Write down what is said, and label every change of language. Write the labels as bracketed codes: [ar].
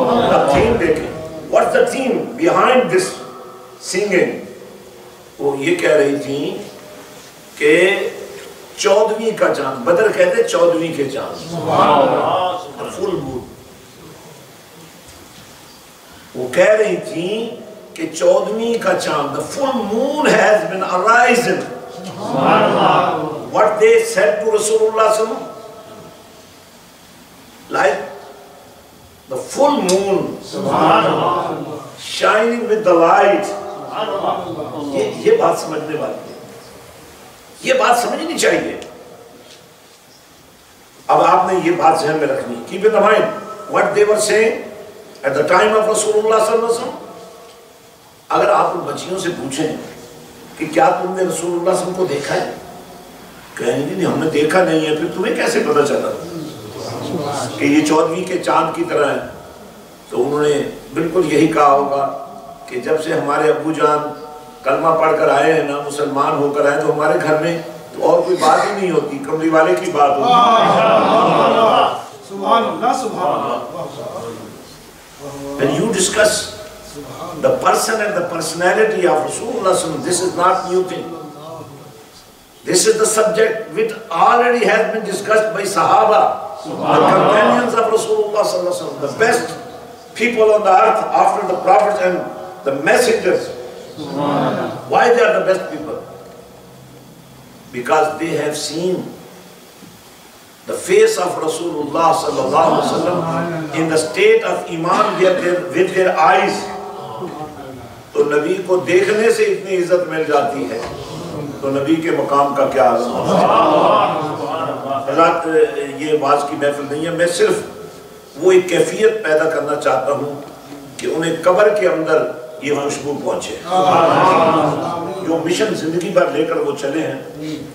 [en] The theme [ur] دیکھیں. [en] What's the theme behind this singing? [ur] وہ یہ کہہ رہی تھی کہ 14ویں کا چاند, بدر کہتے 14ویں کے چاند, فل مون. وہ کہہ رہی تھی کہ 14ویں کا چاند, [en] the full moon has been arisen. What they said to Rasulullah sallallahu alaihi wasallam, like the full moon shining with the light. [ur] یہ بات سمجھنے والی ہے, یہ بات سمجھنی چاہیے. اب آپ نے یہ بات ذہن میں رکھنی. [en] Keep in mind what they were saying at the time of Rasulullah sallallahu alaihi wasallam. [ur] اگر آپ ان بچیوں سے پوچھیں کہ کیا تم نے رسول اللہ صلی اللہ علیہ وسلم کو دیکھا ہے, کہیں گے نہیں ہم نے دیکھا نہیں ہے. پھر تمہیں کیسے پتا چلا کہ یہ 14ویں کے چاند کی طرح ہے؟ تو انہوں نے بالکل یہی کہا ہوگا کہ جب سے ہمارے ابو جان کلمہ پڑھ کر آئے ہیں نا, مسلمان ہو کر آئے, تو ہمارے گھر میں تو اور کوئی بات ہی نہیں ہوتی, کملی والے کی بات ہوتی. سبحان اللہ, سبحان اللہ. [en] When you discuss the person and the personality of Rasulullah, this is not new thing. This is the subject which already has been discussed by Sahaba, the companions of Rasulullah, the best people on the earth after the prophets and the messengers. Why they are the best people? Because they have seen the face of Rasulullah sallallahu alaihi wasallam in the state of iman with their eyes. [ur] تو نبی کو دیکھنے سے اتنی عزت مل جاتی ہے, تو نبی کے مقام کا کیا عظم ہے. حضرات یہ واعظ کی محفل نہیں ہے, میں صرف وہ ایک کیفیت پیدا کرنا چاہتا ہوں کہ انہیں قبر کے اندر یہ خوشبو پہنچے, جو مشن زندگی بھر لے کر وہ چلے ہیں.